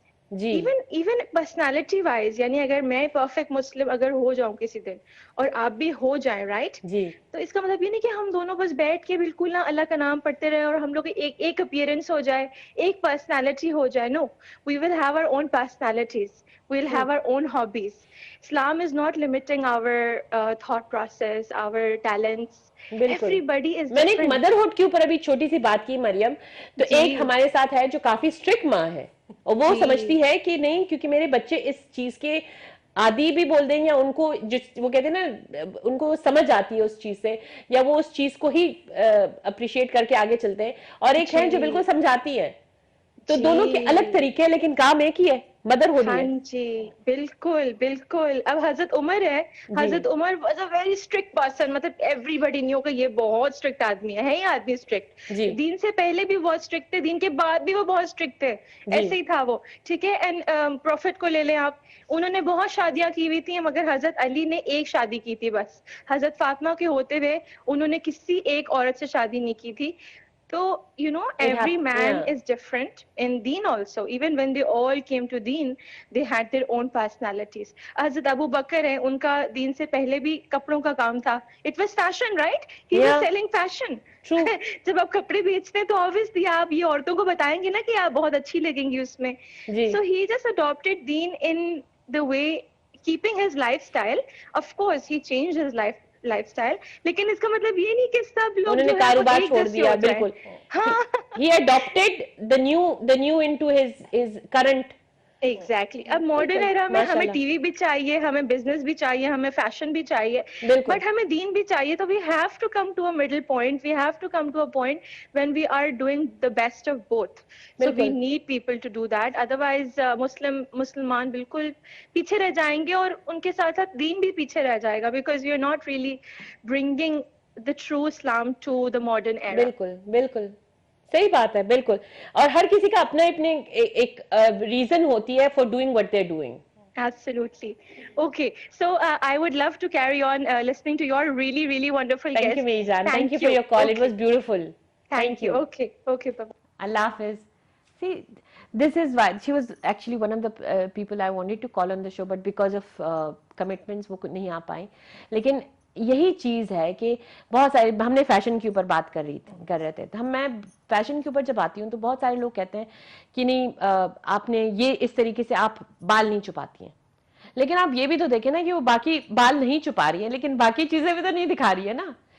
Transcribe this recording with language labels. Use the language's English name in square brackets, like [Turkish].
[English] even personality wise, [Urdu] یعنی اگر میں پرفیکٹ مسلم اگر ہو جاؤں کسی دن اور آپ بھی ہو جائیں رائٹ, تو اس کا مطلب یہ نہیں کہ ہم دونوں بس بیٹھ کے بالکل نہ اللہ کا نام پڑھتے رہے اور ہم لوگ ایک اپیئرنس ہو جائے, ایک پرسنالٹی ہو جائے. [English] No, we will have our own personalities, we will have our own hobbies. Islam is not limiting our thought process, our talents. Everybody is different. [Urdu] میں نے ایک مدرہڈ کے اوپر ابھی چھوٹی سی بات کی مریم, تو ایک ہمارے ساتھ ہے جو کافی اسٹرکٹ ماں ہے, اور وہ سمجھتی ہے کہ نہیں کیونکہ میرے بچے اس چیز کے عادی بھی بول دیں, یا ان کو وہ کہتے ہیں نا ان کو سمجھ آتی ہے اس چیز سے, یا وہ اس چیز کو ہی اپریشیٹ کر کے آگے چلتے ہیں, اور ایک ہے جو بالکل سمجھاتی ہے. تو دونوں کے الگ طریقے ہیں لیکن کام ایک ہی ہے, مدر ہوتی ہے. ہاں جی بالکل بالکل. اب حضرت عمر ہے, حضرت عمر [English] was a very strict person, [Urdu] مطلب [English] everybody knew [Urdu] کہ یہ بہت اسٹرکٹ آدمی ہے یہ آدمی اسٹرکٹ. دین سے پہلے بھی بہت اسٹرکٹ تھے, دین کے بعد بھی وہ بہت اسٹرکٹ تھے, ایسے ہی تھا وہ, ٹھیک ہے. اینڈ پروفٹ کو لے لیں آپ, انہوں نے بہت شادیاں کی ہوئی تھیں مگر حضرت علی نے ایک شادی کی تھی بس. حضرت فاطمہ کے ہوتے ہوئے انہوں نے کسی ایک عورت سے شادی نہیں کی تھی. [English] So, you know, every man is different in deen also. Even when they all came to deen, they had their own personalities. [Urdu] Hazrat Abu Bakr hai, unka deen se pehle bhi kapdon ka kaam tha. [English] It was fashion, right? He was selling fashion. True. [Urdu] جب آپ کپڑے بیچتے ہیں تو obviously آپ یہ عورتوں کو بتائیں گے نا کہ آپ بہت اچھی لگیں گی اس میں. [English] So he just adopted deen in the way, keeping his lifestyle. Of course, he changed his [Urdu] life style, لیکن اس کا مطلب یہ نہیں کہ سب لوگ انہوں نے کاروبار چھوڑ دیا. [English] بالکل, he adopted the new into his current. Exactly. [Urdu] اب ماڈرن ایرا میں ہمیں ٹی وی بھی چاہیے, ہمیں بزنس بھی چاہیے, ہمیں فیشن بھی چاہیے, بٹ ہمیں دین بھی چاہیے. [English] تو we have to come to a middle point, we have to come to a point when we are doing the best of both. So we need people to do that, otherwise [Urdu] مسلمان بالکل پیچھے رہ جائیں گے, اور ان کے ساتھ ساتھ دین بھی پیچھے رہ جائے گا, [English] Because you are not really bringing the true Islam to the modern era. [Urdu] بالکل بالکل صحیح بات ہے. بالکل, اور ہر کسی کا اپنا اپنے ایک ریزن ہوتی ہے [English] For doing what they are doing. Absolutely. Okay, so I would love to carry on listening to your really, really wonderful guest. Thank you, Meezan. Thank you for your call. It was beautiful. Thank you. Okay, okay, bye-bye. [Urdu] Allah Hafiz. [English] See, this is why she was actually one of the people I wanted to call on the show, but because of commitments [Urdu] وہ نہیں آ پائیں. لیکن یہی چیز ہے کہ بہت سارے, ہم نے فیشن کے اوپر بات کر رہے تھے, میں فیشن کے اوپر جب آتی ہوں تو بہت سارے لوگ کہتے ہیں کہ نہیں آپ نے یہ اس طریقے سے آپ بال نہیں چھپاتی ہیں, لیکن آپ یہ بھی تو دیکھیں نا کہ وہ باقی بال نہیں چھپا رہی ہے لیکن باقی چیزیں بھی تو نہیں دکھا رہی ہے نا.